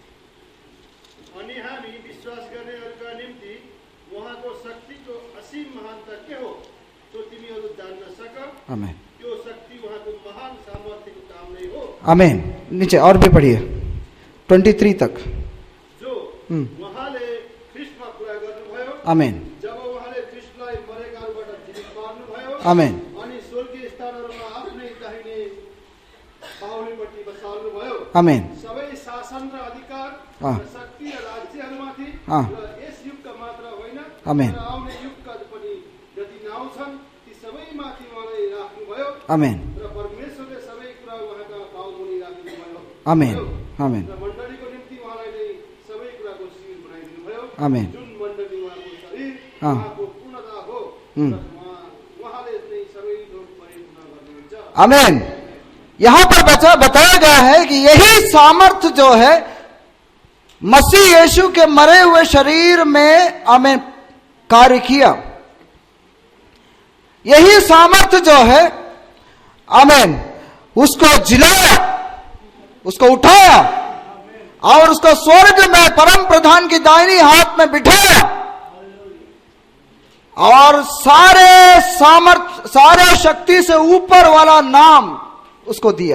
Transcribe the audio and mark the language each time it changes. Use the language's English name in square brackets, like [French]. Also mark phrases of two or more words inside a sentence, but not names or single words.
[Hindi] आमीन, आमीन। नीचे और भी पढ़िए 23 तक। [Nepali] जो उहाँले ख्रीष्टमा कुरा गर्नुभयो, आमीन, जब उहाँले ख्रीष्टलाई मरेकाबाट जीवित पार्नुभयो, आमीन, अनि स्वर्गीय स्थानहरूमा आफ्नै दाहिने बाहुलीपट्टि बसाल्नुभयो, आमीन, सबै शासन र अधिकार र शक्ति र राज्यहरूमाथि, र यस युगका मात्र होइन, आमीन, र आउने युगका पनि जति नाउँ छन् ती सबैमाथि उहाँलाई राख्नुभयो, आमीन, र परमेश्वरले सबै कुरा उहाँका पाउमुनि राख्नुभयो, आमीन, आमीन, र मण्डलीको निम्ति उहाँलाई नै सबै कुराको शिर बनाइदिनुभयो, आमीन, जुन मण्डली उहाँको शरीर, उहाँको पूर्णता हो, उहाँले नै सबै थोक परिपूर्ण गर्नुहुन्छ। आमीन। [Hindi] यहां पर बताया गया है कि यही सामर्थ्य जो है मसीह यीशु के मरे हुए शरीर में, आमीन, कार्य किया। यही सामर्थ्य जो है, आमीन, उसको जिलाया, उसको उठाया और उसको स्वर्ग में परम प्रधान की दाहिनी हाथ में बिठाया और सारे सामर्थ, सारे शक्ति से ऊपर वाला नाम उसको दिया।